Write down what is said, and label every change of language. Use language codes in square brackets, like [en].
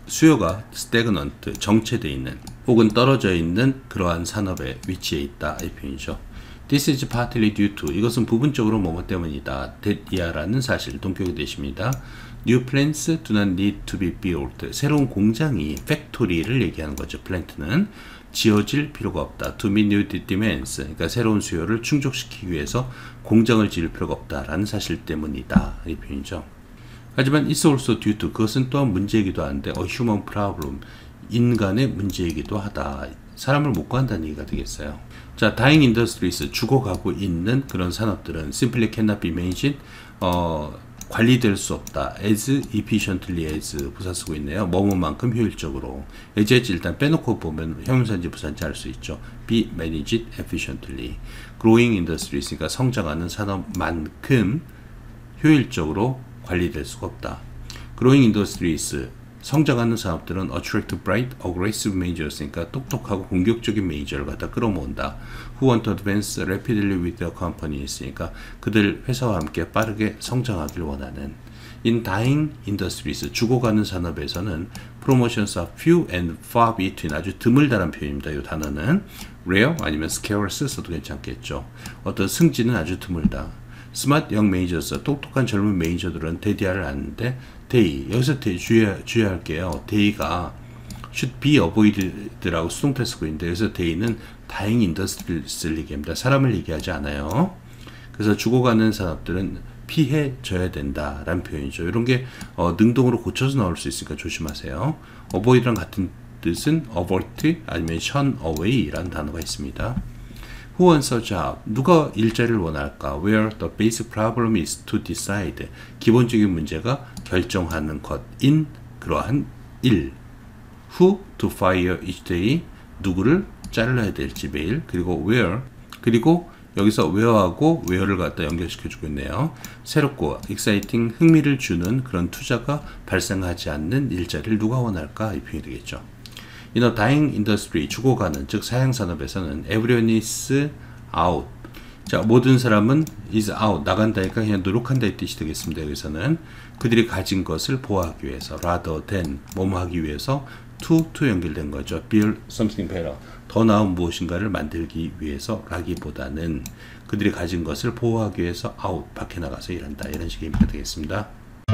[ko] 수요가 stagnant, 정체되어 있는 혹은 떨어져 있는 그러한 산업에 위치해 있다. 이 표현이죠. [en] This is partly due to, [ko] 이것은 부분적으로 뭐뭐 때문이다. that이야라는 사실, 동격이 되십니다. [en] New plants do not need to be built. [ko] 새로운 공장이, 팩토리를 얘기하는 거죠. 플랜트는 지어질 필요가 없다. [en] To meet new demands, [ko] 그러니까 새로운 수요를 충족시키기 위해서 공장을 지을 필요가 없다라는 사실 때문이다. 이 표현이죠. 하지만 [en] it's also due to, [ko] 그것은 또한 문제이기도 한데 [en] a human problem, [ko] 인간의 문제이기도 하다. 사람을 못 구한다는 얘기가 되겠어요. 자, [en] dying industries, [ko] 죽어가고 있는 그런 산업들은 [en] simply cannot be managed, [ko] 관리될 수 없다. [en] as efficiently as [ko] 부사 쓰고 있네요. 뭐뭐만큼 효율적으로. as 일단 빼놓고 보면 형용사인지 부사인지 알 수 있죠. [en] be managed efficiently. growing industries, [ko] 그러니까 성장하는 산업만큼 효율적으로 관리될 수가 없다. [en] growing industries, [ko] 성장하는 산업들은 [en] attract bright, aggressive managers, [ko] 그러니까 똑똑하고 공격적인 매니저를 갖다 끌어모은다. [en] Who want to advance rapidly with their companies, [ko] 그러니까 그들 회사와 함께 빠르게 성장하길 원하는. [en] In dying industries, [ko] 죽어가는 산업에서는 [en] promotions are few and far between, [ko] 아주 드물다란 표현입니다. 이 단어는 rare 아니면 scarce 써도 괜찮겠죠. 어떤 승진은 아주 드물다. [en] 스마트 영 매니저스, [ko] 똑똑한 젊은 매니저들은 데디아를 아는데 they, 여기서 주의할게요. they가 [en] should be avoided [ko] 라고 수동태 쓰고 있는데 여기서 they는 [en] dying industries [ko] 를 얘기합니다. 사람을 얘기하지 않아요. 그래서 죽어가는 산업들은 피해져야 된다라는 표현이죠. 이런 게 능동으로 고쳐서 나올 수 있으니까 조심하세요. avoid랑 같은 뜻은 avert 아니면 shun away라는 단어가 있습니다. [en] Who wants a job? [ko] 누가 일자리를 원할까? [en] Where the basic problem is to decide. [ko] 기본적인 문제가 결정하는 것인 그러한 일. [en] Who to fire each day. [ko] 누구를 잘라야 될지 매일. 그리고 where. 그리고 여기서 where하고 where를 갖다 연결시켜주고 있네요. 새롭고 exciting, 흥미를 주는 그런 투자가 발생하지 않는 일자리를 누가 원할까? 이 표현이 되겠죠. [en] In a dying industry, [ko] 죽어가는, 즉 사양산업에서는 [en] everyone is out. [ko] 자, 모든 사람은 [en] is out, [ko] 나간다니까 그냥 노력한다 이 뜻이 되겠습니다. 여기서는 그들이 가진 것을 보호하기 위해서, [en] rather than, [ko] 뭐뭐 하기 위해서, to 연결된 거죠. [en] build something better, [ko] 더 나은 무엇인가를 만들기 위해서 라기보다는 그들이 가진 것을 보호하기 위해서 out, 밖에 나가서 일한다. 이런 식의 의미가 되겠습니다.